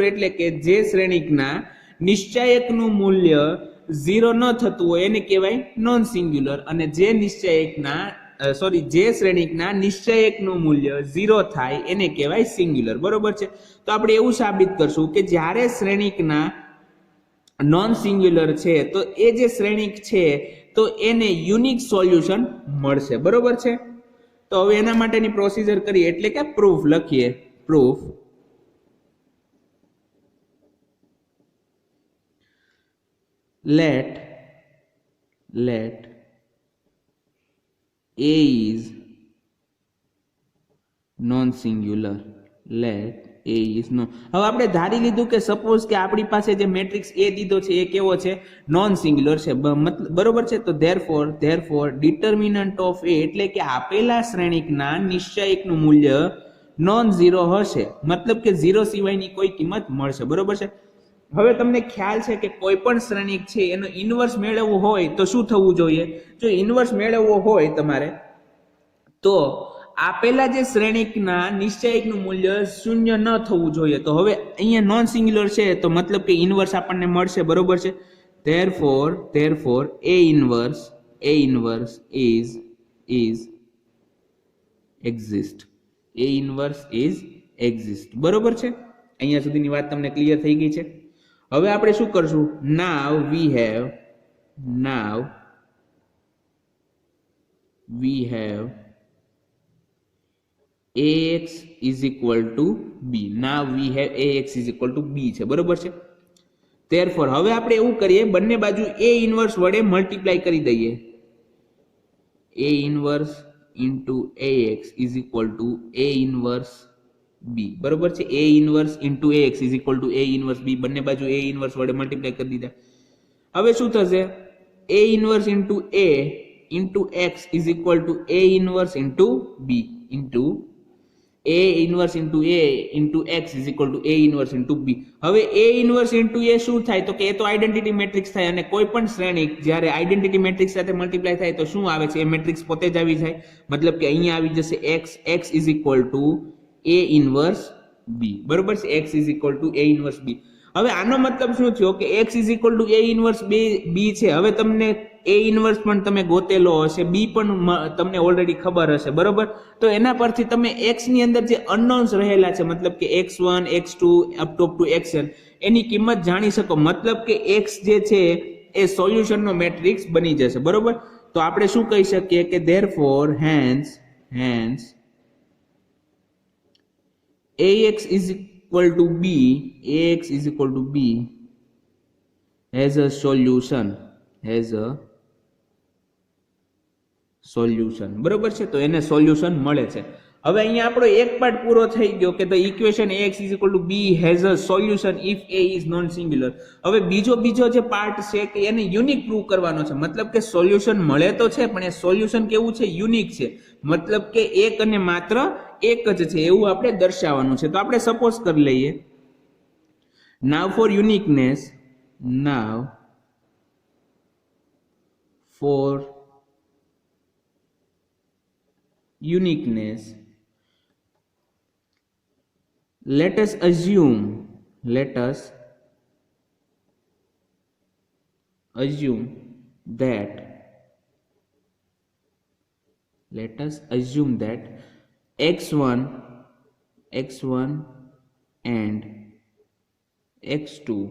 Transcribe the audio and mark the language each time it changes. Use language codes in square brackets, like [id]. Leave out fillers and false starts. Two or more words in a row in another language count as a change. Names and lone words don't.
[en] non singular [gu] એટલે કે જે શ્રેણિકના નિશ્ચાયકનું મૂલ્ય ઝીરો ન થતું હોય એને કહેવાય [en] non singular, [gu] અને જે નિશ્ચયકના જે શ્રેણિકના નિશ્ચયકનું મૂલ્ય ઝીરો થાય એને કહેવાય સિંગ્યુલર, બરોબર છે. તો આપણે એવું સાબિત કરશું કે જ્યારે શ્રેણિકના [en] non singular [gu] છે તો એ જે શ્રેણિક છે તો એને [en] unique solution [gu] મળશે, બરોબર છે. તો હવે એના માટેની પ્રોસીજર કરીએ, એટલે કે પ્રૂફ લખીએ. [en] પ્રૂફ let A is non singular. let A is non. [gu] હવે આપણે ધારી લીધું કે સપોઝ કે આપણી પાસે જે મેટ્રિક્સ A દીધો છે એ કેવો છે, [en] non singular [gu] છે, બરોબર છે. તો [en] therefore determinant of A [gu] એટલે કે આપેલા શ્રેણિકના નિશ્ચયકનું મૂલ્ય [en] non zero [gu] હશે, મતલબ કે ઝીરો સિવાયની કોઈ કિંમત મળશે, બરોબર છે. હવે તમને ખ્યાલ છે કે કોઈ પણ શ્રેણિક છે એનો ઇન્વર્સ મેળવવો હોય તો શું થવું જોઈએ? જો ઇન્વર્સ મેળવવો હોય તમારે તો આપેલા જે શ્રેણિકના નિશ્ચયકનું મૂલ્ય શૂન્ય ન થવું જોઈએ. તો હવે અહીંયા [en] non singular [gu] છે તો મતલબ કે ઇન્વર્સ આપણને મળશે, બરોબર છે. [en] therefore A inverse is exist. A inverse is exist, [gu] બરોબર છે. અહીંયા સુધીની વાત તમને ક્લિયર થઈ ગઈ છે. હવે આપણે શું કરશું? [en] now we have ax is equal to b. now we have ax is equal to b [gu] છે, બરોબર છે. therefore હવે આપણે એવું કરીએ, બંને બાજુ [en] a inverse [gu] વડે મલ્ટીપ્લાય કરી દઈએ. [en] a inverse into ax is equal to a inverse b, [gu] બરોબર છે. [en] a inverse into ax is equal to a inverse b, [gu] બંને બાજુ a ઇન્વર્સ વડે મલ્ટીપ્લાય કરી દીધા. હવે શું થશે? [en] a inverse into a into x is equal to a inverse into b into a inverse into a into x is equal to a inverse into b. [gu] હવે [en] a inverse into a [gu] શું થાય? તો કે એ તો [en] identity matrix [gu] થાય, અને કોઈ પણ શ્રેણિક જ્યારે [en] identity matrix [gu] સાથે મલ્ટીપ્લાય થાય તો શું આવે છે? એ મેટ્રિક્સ પોતે જ આવી જાય, મતલબ કે અહીંયા આવી જશે [en] x is equal to a inverse b, [gu] બરોબર છે. [en] x is equal to a inverse b. [gu] હવે આનો મતલબ શું થયો કે [en] x is equal to a inverse b છે. [gu] હવે તમને [en] a inverse [gu] પણ તમે ગોતેલો હશે, b પણ તમને ઓલરેડી ખબર હશે, બરોબર. તો એના પરથી તમે x ની અંદર જે અનનોન્સ રહેલા છે, મતલબ કે x1 x2 [en] up to [gu] xn, એની કિંમત જાણી શકો, મતલબ કે x જે છે એ સોલ્યુશનનો મેટ્રિક્સ બની જશે, બરોબર. તો આપણે શું કહી શકીએ કે [en] therefore hence ax is equal to b has a solution, [gu] બરોબર છે. તો એને સોલ્યુશન મળે છે. હવે અહીંયા આપણો એક પાર્ટ પૂરો થઈ ગયો કે [en] the equation ax is equal to b has a solution if a is non singular. [gu] હવે બીજો જે પાર્ટ છે કે એને યુનિક પ્રૂવ કરવાનો છે, મતલબ કે સોલ્યુશન મળે તો છે પણ એ સોલ્યુશન કેવું છે? યુનિક છે, મતલબ કે એક અને માત્ર એક જ છે એવું આપણે દર્શાવવાનું છે. તો આપણે સપોઝ કરી લઈએ, [en] now for uniqueness let us assume that x1 and x2